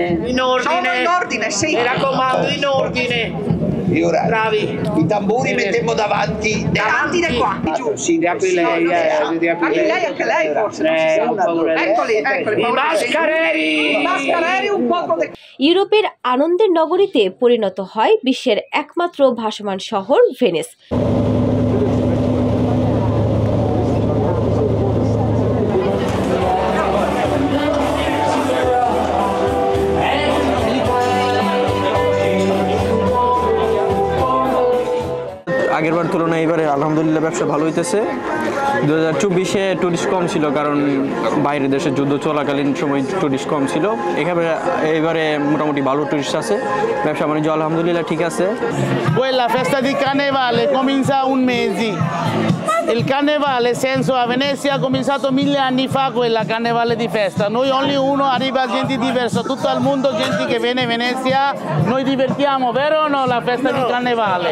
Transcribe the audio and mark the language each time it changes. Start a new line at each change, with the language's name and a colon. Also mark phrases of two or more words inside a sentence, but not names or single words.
Italian: Sono in ordine, sì. Mi raccomando, in ordine. E ora Bravi. I tamburi mettiamo davanti Davanti qua, giù. Sì, riapri lei, Anche lei forse. Eccoli. I mascareri un poco di...
Bangla: ইউরোপের আনন্দের নগরীতে পরিণত হয় বিশ্বের একমাত্র ভাসমান শহর ভেনিস। আগেরবার তুলনায় এবারে আলহামদুলিল্লাহ ব্যবসা ভালো হইতেছে। 2024-এ টুরিস্ট কম ছিল, কারণ বাইরের দেশে যুদ্ধ চলাকালীন সময় টুরিস্ট কম ছিল। এবারে মোটামুটি ভালো টুরিস্ট আছে, ব্যবসা বাণিজ্য আলহামদুলিল্লাহ ঠিক আছে।
Italian: La festa di carnevale comincia un mese. Il carnevale, senso a Venezia, è cominciato 1000 anni fa quella carnevale di festa. Noi ogni uno arriva gente diversa, tutto il mondo gente che viene a Venezia, noi divertiamo, vero o no, la festa di carnevale?